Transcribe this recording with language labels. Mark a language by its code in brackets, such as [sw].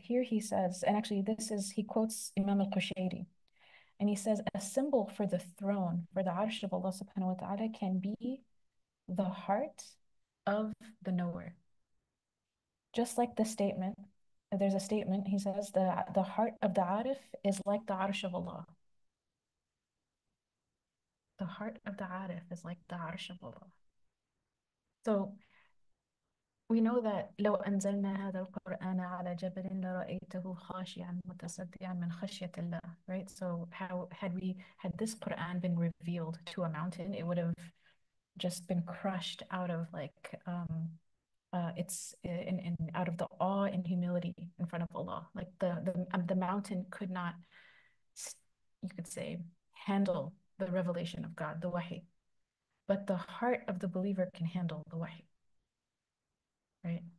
[en] Here he says, and actually he quotes Imam al-Qushayri, and he says, a symbol for the throne, for the Arsh of Allah subhanahu wa ta'ala, can be the heart of the knower. Just like the statement, there's a statement, he says, the heart of the Arif is like the Arsh of Allah. The heart of the Arif is like the Arsh of Allah. So we know that [ar] لو أنزلنا هذا القرآن على جبل لرأيته خاشعا متصدعا من خشية الله, [en] right? So how had this Quran been revealed to a mountain, it would have just been crushed out of like it's in out of the awe and humility in front of Allah. Like the mountain could not, you could say, handle the revelation of God, the wahi, but the heart of the believer can handle the wahi, right?